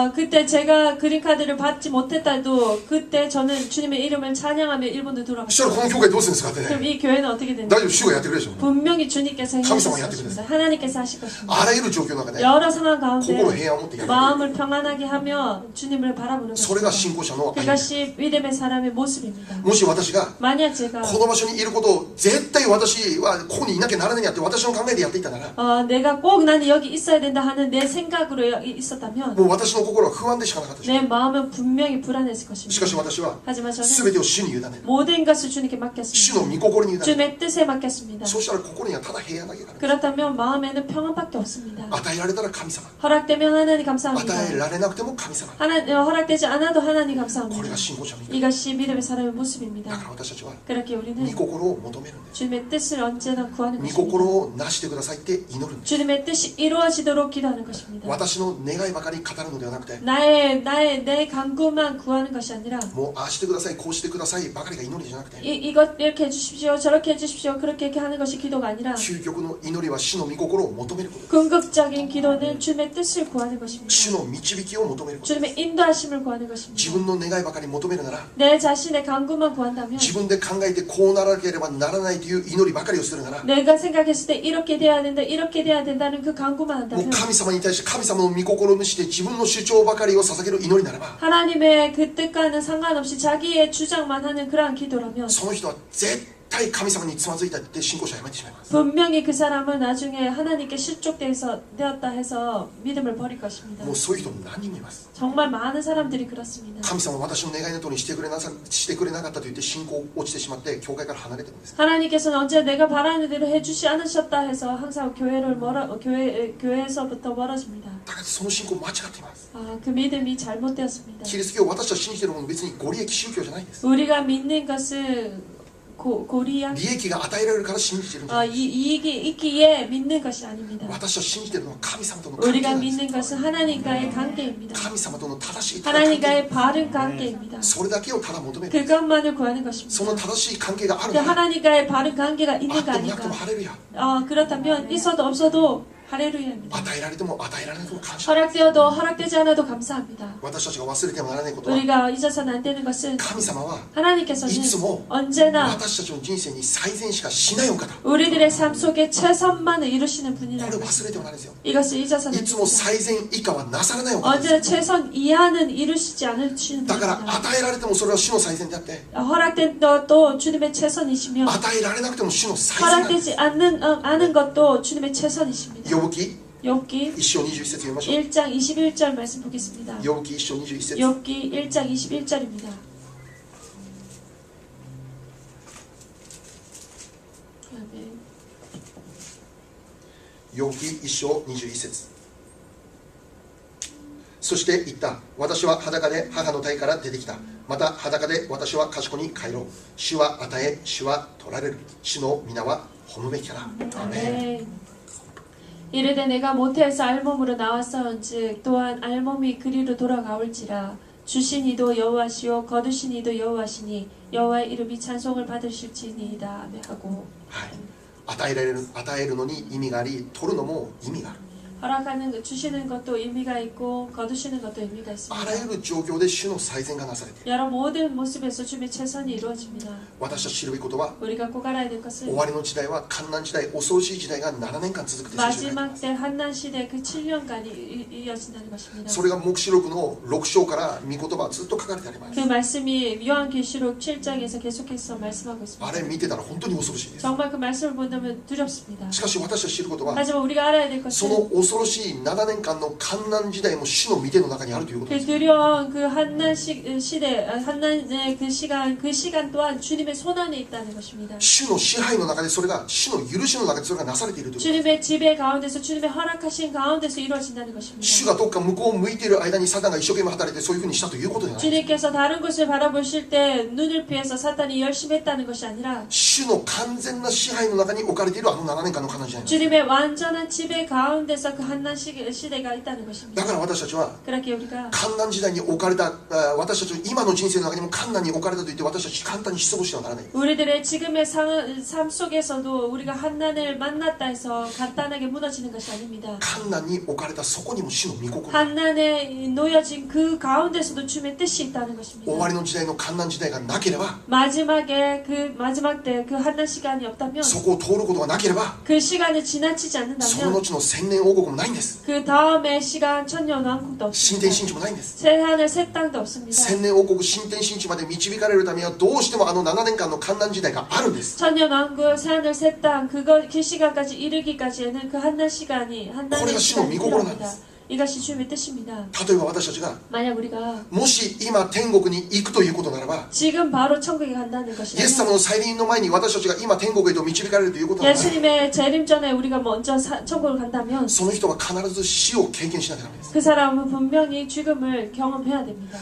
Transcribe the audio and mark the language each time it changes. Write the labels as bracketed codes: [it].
[ko] 그때 제가 그린카드를 받지 못했다도 그때 저는 주님의 이름을 찬양하며 일본으로 [ja] そしたらこの教会どうするんですかってね [ko] 그럼 이 교회는 어떻게 되나요? [ja] 大丈夫主がやってくれるでしょ [ko] 분명히 주님께서 해주실 감사합니다. 것입니다. 하나님께서 하실 것입니다. [ja] あらゆる状況の中で [ko] 여러 상황 [ja] 心 [ko] 가운데 [ja] 平安を持ってやる [ko] 마음을 평안하게 하며 주님을 바라보는 [ja] それが [ko] 것입니다. [ja] 信仰者の歩みです [ko] 그것이 믿음의 사람의 모습입니다. [ja] もし私が [ko] 만약 제가 [ja] この場所にいることを絶対私はここにいなきゃならないんやって私の考えでやっていたなら [ko] 내가 꼭 나는 여기 있어야 된다 하는 내 생각으로 여기 있었다면 [ja] もう私の心は不安でしかなかったでしょ [ko] 내 마음은 분명히 불안했을 [ja] しかし [ko] 것입니다. [ja] 私は [ko] 하지만 [ja] 全 [ko] 저는 [ja] てを主に委ねる [ko] 모든 것을 주님께 [ja] 主 [ko] 맡겼습니다. [ja] の御心に委ねる [ko] 주님의 뜻에 맡겼습니다. [ja] そうしたら心にはただ平安だけがある [ko] 그렇다면 마음에는 평안밖에 없습니다. [ja] 与えられたら神様 [ko] 허락되면 하나님 [ja] 与え [ko] 감사합니다. [ja] られなくても神様 [ko] 허락되지 않아도 하나님 [ja] これ [ko] 감사합니다. [ja] が信仰者の意味 [ko] 이것이 믿음의 사람의 [ja] だか [ko] 모습입니다. [ja] ら私たちは [ko] 그렇게 [ja] 御 [ko] 우리는 [ja] 心を求めるんです [ko] 주님의 뜻을 언제나 구하는 [ja] 御 [ko] 것입니다. [ja] 心をなしてくださいって祈るんです [ko] 주님의 뜻이 이루어지도록 기도하는 것입니다. [ja] 私の願いばかり語るのではなくて [ko] 내 간구만 구하는 것이 아니라 [ja] もうああしてくださいこうしてくださいばかりが祈りじゃなくて [ko] 이것 이렇게 해주십시오 저렇게 해주십시오 그렇게 하는 것이 기도가 아니라 [ja] 究極の祈りは主の御心を求めること [ko] 궁극적인 기도는 주님의 뜻을 구하는 것입니다. [ja] 主の導きを求めること [ko] 주님의 인도하심을 구하는 것입니다. [ja] 自分の願いばかり求めるなら [ko] 내 자신의 간구만 구한다면 [ja] 自分で考えてこうならなければならないという祈りばかりをするなら [ko] 내가 생각했을 때 이렇게 돼야 된다 이렇게 돼야 된다는 그 간구만 [ja] もう [ko] 한다면 [ja] 神様に対して神様の御心を無視して自分の主張ばかりを捧げる祈りならば [ko] 하나님의 그 뜻과는 상관없이 자기의 주장만 하는 그러한 기도라면 [ja] その人は絶対神様につまずいたって信仰者をやめてしまいます [ko] 분명히 그 사람은 나중에 하나님께 실족되었다 해서 믿음을 버릴 것입니다. [ja] もうそういう人何人もいます [ko] 정말 많은 사람들이 그렇습니다. [ja] 神様は私の願いの通りにしてくれなかったと言って信仰落ちてしまって教会から離れてるんです [ko] 하나님께서는 언제 내가 바라는 대로 해주지 않으셨다 해서 항상 교회에서부터 멀어집니다. [ja] だからその信仰間違っています [ko] 그 믿음이 잘못되었습니다. [ja] キリスト教私たち信じているもの別にご利益宗教じゃないんです [ko] 우리가 믿는 것은 고리야. [ja] 利益が与えられるから信じてるんじゃない。 [ko] 이익이 있기에 믿는 것이 아닙니다. [ja] 私は信じてるのは神様との関係 [ko] 우리가 [ja] なんです [ko] 믿는 것은 하나님과의 관계입니다. [ja] 神様との正しい関係 [ko] 하나님과의 바른 관계입니다. [ja] それだけをただ求める [ko] 그것만을 구하는 [ja] その [ko] 것입니다. [ja] 正しい関係がある [ko] 그 [ja] なら [ko] 하나님과의 바른 관계가 [ja] あ [ko] 있는 [ja] っ [ko] 거 [ja] てもなくて [ko] 아닌가? [ja] もハレルヤ [ko] 그렇다면 있어도 없어도 할렐루야입니다. [ja] 与えられても与えられなくても感謝 [ko] 허락되어도 허락되지 않아도 감사합니다. [ja] 私たちが忘れてはならないことは [ko] 우리가 잊어서는 안 되는 것은 [ja] 神様は [ko] 하나님께서는 [ja] いつも [ko] 언제나 [ja] 私たちの人生に最善しかしないお方 [ko] 우리들의 삶 속에 최선만을 이루시는 [ja] こ [ko] 분이라는 [ja] れ [ko] 것. [ja] 忘れてはならないですよ [ko] 이것을 잊어서는 [ja] い [ko] 안 [ja] つも [ko] 됩니다. [ja] 最善以下はなさらないお方です [ko] 언제나 최선 이하는 이루시지 않으시는 [ja] だから与えられてもそれは主の最善であって [ko] 허락된 것도 주님의 최선이시며 [ja] 与えられなくても主の最善なんです [ko] 허락되지 않은 것도 주님의 최선이십니다. [ja] ヨブ記 [ko] 욥기 [ja] 1章21節読みましょう [ko] 1장 21절 말씀 보겠습니다. [ja] ヨブ記1章21節 [ko] 욥기 1장 21절입니다. 아멘. [ja] ヨブ記1章21節そして言った。私は裸で母の体から出てきた。また裸で私は賢に帰ろう。主は与え、主は取られる。主の皆は褒むべきかな。アメン。 [ko] 아멘. 이르되 내가 모태에서 알몸으로 나왔사온즉 또한 알몸이 그리로 돌아가올지라. 주신 이도 여호와시요 거두신 이도 여호와시니 여호와의 이름이 찬송을 받으실지니이다. 아멘 하고. [ja] はい。与えるのに意味があり、取るのも意味がある。 [ko] 허락하는 것, 주시는 것도 의미가 있고 거두시는 것도 의미가 [ja] あらゆ [ko] 있습니다. [ja] る状況で主の最善がなされている。 [ko] 여러 모든 모습에서 주님의 최선이 이루어집니다. [ja] 私たち知るべきことは、 [ko] 우리가 꼭 알아야 될 [ja] 終 [ko] 것은 [ja] わりの時代は艱難時代、恐ろしい時代が7年間続くと聖書に書いてありま [ko] 때 한난 시대 그 7년간이 이어진다는 것입니다. [ja] それが黙示録の6章から御言葉はずっと書かれてありま [ko] 그 [ja] す。 [ko] 말씀이 요한계시록 7장에서 계속해서 말씀하고 [ja] あ [ko] 있습니다. [ja] れ見てたら本当に恐ろしいです。 [ko] 정말 그 말씀을 본다면 두렵습니다. [ja] しかし私たち知ることは、 [ko] 하지만 우리가 알아야 될 [ja] そ [ko] 것은 [ja] の恐ろしい7年間の艱難時代も主の御手の中にあるということで [ko] 그 [ja] す。 [ko] 두려운 그 한난 시대, 한난의 그 시간 또한 주님의 손안에 있다는 것입니다. [ja] 主の支配の中でそれが、主の許しの中でそれがなされているということです。 [ko] 주님의 지배 가운데서 주님의 허락하신 가운데서 이루어진다는 것입니다. [ja] 主がどっか向こうを向いている間にサタンが一生懸命働いてそういうふうにしたということではない。 [ko] 주님께서 다른 곳을 바라보실 때 눈을 피해서 사탄이 열심히 했다는 것이 아니라 [ja] 主の完全な支配の中に置かれているあの7年間の悲しみなんです。 [ko] 주님의 완전한 지배 가운데서 그 한난 시대가 있다는 것입니다. [ja] だから私たちは [ko] 그렇게 우리가 [ja] 艱難時代に置かれた、私たちの今の人生の中にも艱難に置かれたと言って私たち簡単に失望してはならない。 [ko] 우리들의 지금의 삶 속에서도 우리가 한난을 만났다 해서 간단하게 무너지는 것이 아닙니다. [ja] 艱難に置かれたそこにも主の御心。 [ko] 한난에 놓여진 그 가운데서도 주님의 뜻이 있다는 것입니다. [ja] 終わりの時代の艱難時代がなければ、 [ko] 마지막에 그 마지막 때 그 한난 시간이 없다면 [ja] そこを通ることがなければ、 [ko] 그 시간을 지나치지 [ja] その [ko] 않는다면 [ja] 後の千年王国もないんです。 [ko] 그 다음의 시간 천년 왕국도 [ja] 新天 [ko] 없습니다. [ja] 新地もないんです。 [ko] 새하늘 새 땅도 없습니다. [ja] 千年王国新天新地まで導かれるためにはどうしてもあの7年間の艱難時代があるんです。 [ko] 천년 왕국 새하늘 새 땅 그 시간까지 이르기까지에는 그 한난 시간이 한난의 시간이 필요합니다. 이것이 주님의 뜻입니다. [ja] 例えば私たちが [ko] 만약 우리가 [ja] もし今天国に行くということならば、 [ko] 지금 바로 천국에 간다는 [ja] イエス [ko] 것이라면 [ja] 様の再臨の前に私たちが今天国へと導かれるということならば、 [ko] 예수님의 재림 전에 우리가 먼저 천국을 간다면 [ja] その人は必ず死を経験しなきゃダメです。 [ko] 그 사람은 분명히 죽음을 경험해야 됩니다.